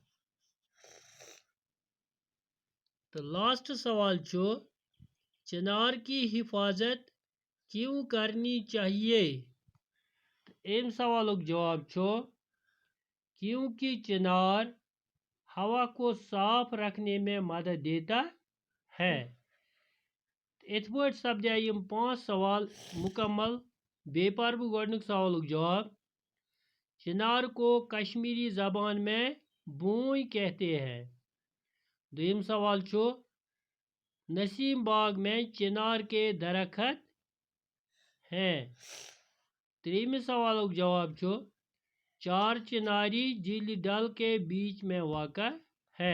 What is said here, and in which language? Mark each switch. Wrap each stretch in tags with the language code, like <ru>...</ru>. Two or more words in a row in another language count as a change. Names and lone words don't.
<hi>तो लास्ट सवाल चिनार की हिफाजत क्यों करनी चाहिए?</hi> <ks>एम सवालुक जवाब</ks> <hi>क्योंकि चिनार हवा को साफ रखने में मदद देता है।</hi> <ks>इत पे सपदे यम 5 सवाल मुकम्मल। बे पर बह गोडनुक सवालुक जवाब</ks> <hi>चिनार को कश्मीरी ज़बान में बोई कहते हैं।</hi> <ks>दुयम सवाल</ks> <hi>नसीम बाग में चिनार के दरख्त हैं।</hi> <ks>त्रीम सवालुक जवाब</ks> <hi>चार चिनारी झील डल के बीच में वाक़ा है।</hi>